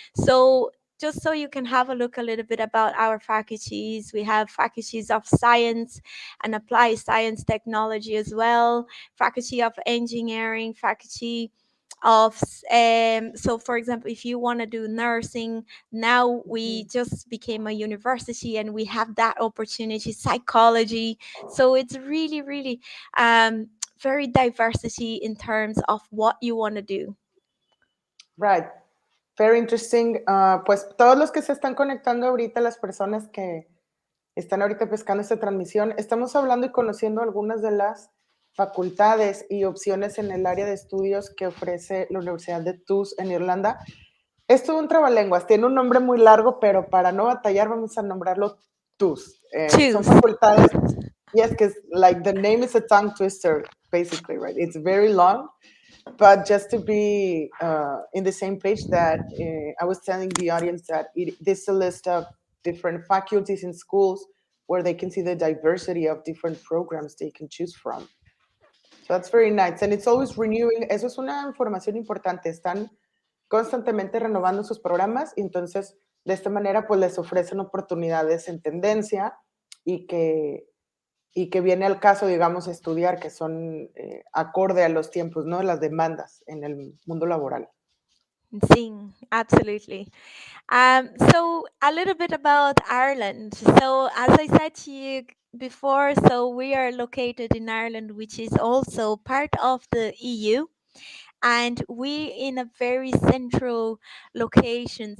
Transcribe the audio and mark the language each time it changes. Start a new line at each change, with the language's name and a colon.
English: So just so you can have a look a little bit about our faculties, we have faculties of science and applied science technology as well, faculty of engineering, faculty of so for example, if you want to do nursing, now we just became a university and we have that opportunity, psychology. So it's really, really um, very diversity in terms of what you want to do. Right. Very interesting.
Spanish: Pues todos los que se están conectando ahorita, las personas que están ahorita pescando esta transmisión, estamos hablando y conociendo algunas de las facultades y opciones en el área de estudios que ofrece la Universidad de TUS en Irlanda. Esto es un trabalenguas, tiene un nombre muy largo, pero para no batallar vamos a nombrarlo TUS. Son
English: Choose.
Spanish: facultades,
English: yes, because like the name is a tongue twister, basically, right? It's very long, but just to be in the same page that I was telling the audience that this is a list of different faculties in schools where they can see the diversity of different programs they can choose from. So that's very nice. And it's always renewing.
Spanish: Eso es una información importante. Están constantemente renovando sus programas y entonces de esta manera pues les ofrecen oportunidades en tendencia y que viene al caso, digamos, estudiar, que son acorde a los tiempos, ¿no? Las demandas en el mundo laboral.
English: Sing, absolutely. So a little bit about Ireland. So as I said to you before, so we are located in Ireland, which is also part of the EU, and we in a very central location.